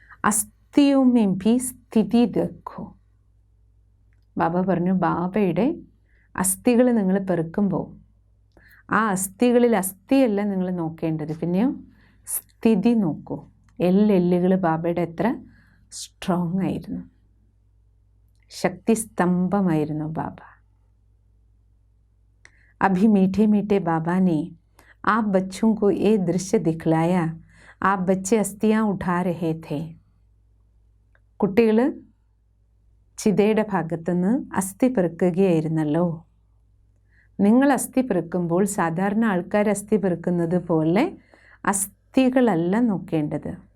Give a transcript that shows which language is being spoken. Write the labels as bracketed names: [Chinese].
[Hindi] അസ്ഥിയോമേ ഭി സ്ഥിതി ദഖോ. [Malayalam] ബാബ പറഞ്ഞു, ബാബയുടെ അസ്ഥികൾ നിങ്ങൾ പെറുക്കുമ്പോൾ ആ അസ്ഥികളിൽ അസ്ഥിയല്ല നിങ്ങൾ നോക്കേണ്ടത്, പിന്നെയോ സ്ഥിതി നോക്കൂ. എല്ലുകൾ ബാബയുടെ എത്ര സ്ട്രോങ് ആയിരുന്നു, ശക്തിസ്തംഭമായിരുന്നു ബാബ. [Hindi] अभी मीठे मीठे बाबा ने आप बच्चों को ये दृश्य दिखलाया. आप बच्चे अस्थियाँ उठा रहे थे. [Malayalam] കുട്ടികൾ ചിതയുടെ ഭാഗത്തുനിന്ന് അസ്ഥി പെറുക്കുകയായിരുന്നല്ലോ. നിങ്ങൾ അസ്ഥി പെറുക്കുമ്പോൾ സാധാരണ ആൾക്കാർ അസ്ഥി പെറുക്കുന്നത് പോലെ അസ്ഥികളല്ല നോക്കേണ്ടത്.